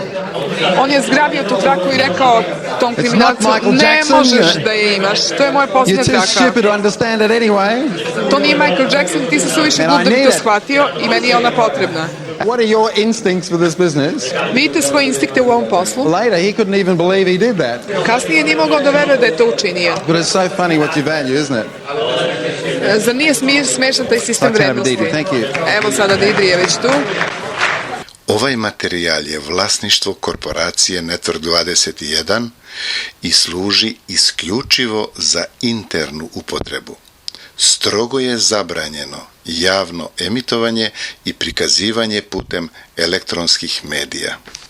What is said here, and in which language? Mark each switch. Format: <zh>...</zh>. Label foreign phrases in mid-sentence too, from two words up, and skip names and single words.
<sr>On je zgrabio tu traku i rekao tom kriminalcu, Michael ne Jackson, možeš da je imaš, to je moja posljednja</sr> <en>You're too</en> <sr>traka.</sr> <en>stupid to understand it anyway.</en> <sr>To nije Michael Jackson, ti si suviše</sr> <en>And</en> <sr>glup</sr> <en>I</en> <sr>da bi</sr> <en>need</en> <sr>to</sr> <en>it.</en> <sr>shvatio i meni je ona potrebna.</sr> <en>What are your instincts for this business?</en> <sr>Vidite svoje instinkte u ovom poslu.</sr> <en>Later, he couldn't even believe he did that.</en> <sr>Kasnije nije mogao da veruje da je to učinio.</sr> <en>But it's so funny what you value, isn't it?</en> <sr>Zar nije smešan taj sistem</sr> <en>Okay,</en> <sr>vrednosti?</sr> <en>Didi, thank you.</en> <sr>Evo sada Didi je već tu. Ovaj materijal je vlasništvo korporacije Network 21 i služi isključivo za internu upotrebu. Strogo je zabranjeno javno emitovanje i prikazivanje putem elektronskih medija.</sr>